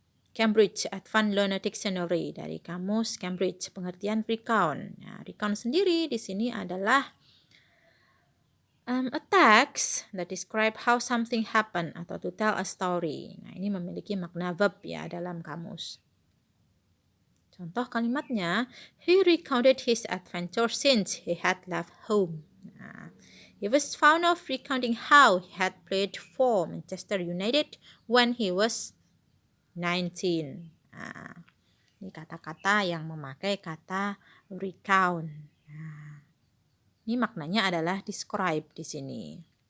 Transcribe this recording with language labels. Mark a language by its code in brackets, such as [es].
[id] Cambridge Advanced Learner Dictionary, dari kamus Cambridge, pengertian recount. Nah, recount sendiri di sini adalah [en] a text that describe how something happened [id] atau [en] to tell a story. [id] Nah, ini memiliki makna verb ya dalam kamus. Contoh kalimatnya, [en] he recounted his adventure since he had left home. Nah, he was found of recounting how he had played for Manchester United when he was 19. [id] Nah, ini kata-kata yang memakai kata recount. Nah, ini maknanya adalah describe di sini.